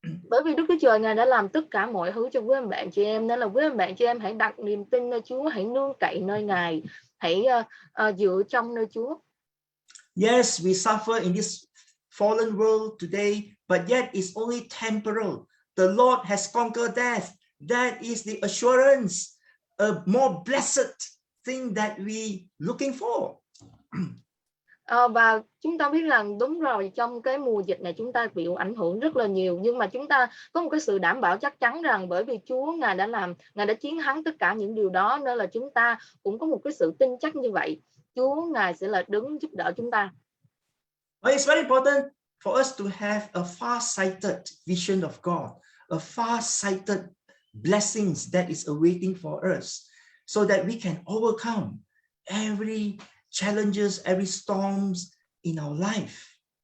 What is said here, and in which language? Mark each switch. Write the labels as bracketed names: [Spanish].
[Vietnamese] Bởi vì Đức Chúa Trời Ngài đã làm tất cả mọi thứ cho quý bạn chị em, nên là quý bạn chị em hãy đặt niềm tin nơi Chúa, hãy nương cậy nơi Ngài, hãy dựa trong nơi Chúa. [English] Yes, we suffer in this fallen world today, but yet it's only temporal. The Lord has conquered death. That is the assurance, a more blessed thing that we looking for. [Vietnamese] Và chúng ta biết rằng đúng rồi, trong cái mùa dịch này chúng ta bị ảnh hưởng rất là nhiều, nhưng mà chúng ta có một cái sự đảm bảo chắc chắn rằng bởi vì Chúa Ngài đã chiến thắng tất cả những điều đó, nên là chúng ta cũng có một cái sự tin chắc như vậy. Chúa Ngài sẽ là đứng giúp đỡ chúng ta. [English] It's very important for us to have a far-sighted vision of God, a far-sighted blessings that is awaiting for us, so that we can overcome every challenges, every storms in our life.